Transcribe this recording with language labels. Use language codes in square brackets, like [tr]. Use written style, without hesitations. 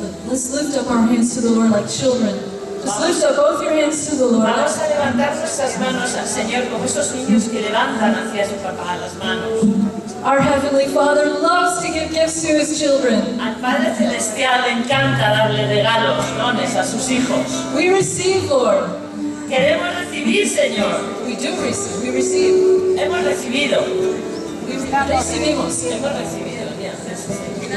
[en] Let's lift up our hands to the Lord like children. Just lift up both your hands to the Lord. [es] Vamos a levantar nuestras manos al Señor como esos niños que levantan hacia su papá las manos. [en] Our Heavenly Father loves to give gifts to His children. [es] Al Padre Celestial le encanta darle regalos, dones a sus hijos. [en] We receive, Lord. [es] Queremos recibir, Señor. [en] We do receive. We receive. [es] Hemos recibido. Recibimos. Hemos recibido. Bien, sí.